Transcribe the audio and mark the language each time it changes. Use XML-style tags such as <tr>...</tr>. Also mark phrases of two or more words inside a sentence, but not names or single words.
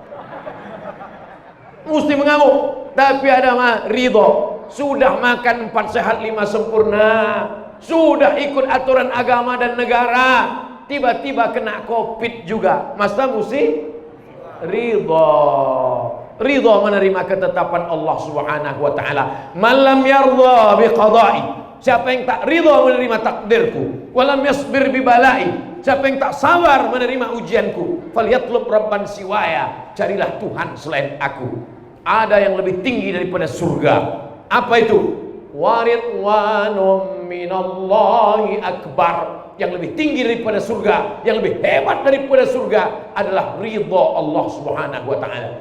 <id>Mesti mengamuk. Tapi ada ridho. Sudah makan 4 sehat 5 sempurna. Sudah ikut aturan agama dan negara. Tiba-tiba kena COVID juga. Masa mesti ridho. Ridho menerima ketetapan Allah</id> <ar>سبحانه وتعالى. من لم يرض بقضائي.</ar> <id>Siapa yang tak ridha menerima takdirku,</id> <ar>ولم يصبر ببلائي,</ar> <id>siapa yang tak sabar menerima ujianku,</id> <ar>فليطلب ربا سواي,</ar> <id>carilah Tuhan selain aku. Ada yang lebih tinggi daripada surga. Apa itu?</id> <ar>ورضوان من الله أكبر.</ar> <id>Yang lebih tinggi daripada surga, yang lebih hebat daripada surga adalah ridha Allah</id> <ar>سبحانه وتعالى.</ar>